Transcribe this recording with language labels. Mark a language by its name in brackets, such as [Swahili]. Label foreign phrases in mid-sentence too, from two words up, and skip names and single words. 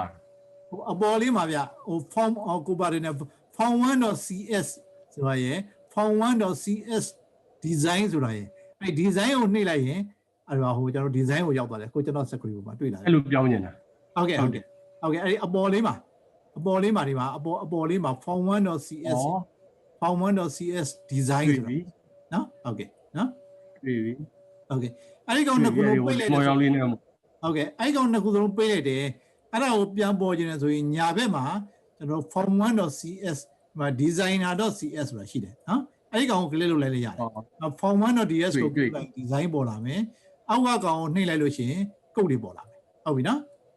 [Burmese] ဟိုအပေါ်လေးမှာဗျဟို form ကိုပါတယ်နဲ့ form1.cs ဆိုတာရယ် form1.cs design ဆိုတာရယ်အဲ့ design ကိုနှိပ်လိုက်ရင်အဲ့တော့ဟိုကျွန်တော် design ကိုရောက်သွားတယ်ကိုကျွန်တော် screen ပေါ်မှာတွေ့လာတယ် အဲ့လိုပြောင်းနေတာ ဟုတ်ကဲ့အဲ့ဒီအပေါ်လေးမှာဒီမှာအပေါ်လေးမှာ form1.cs form1.cs design ဆိုတာနော်ဟုတ်ကဲ့နော် တွေ့ပြီ ဟုတ်ကဲ့အဲ့ဒီကောင်နှစ်ခုလုံးပိတ်လိုက်တယ် ဟုတ်ကဲ့ အဲ့ဒီကောင်နှစ်ခုလုံးပိတ်လိုက်တယ်အဲ့ဒါကိုပြန်ပေါ်ခြင်းလဲဆိုရင်ညာဘက်မှာကျွန်တော် form1.cs မှာ designer.cs ဆိုတာရှိတယ်နော်အဲ့ဒီကောင်ကို click လုပ်လိုက်ရတယ် form1.ds ကို design ပေါ်လာမယ်အောက်ကကောင်ကိုနှိပ်လိုက်လို့ရှိရင်ကုတ်တွေပေါ်လာမယ်ဟုတ်ပြီနော်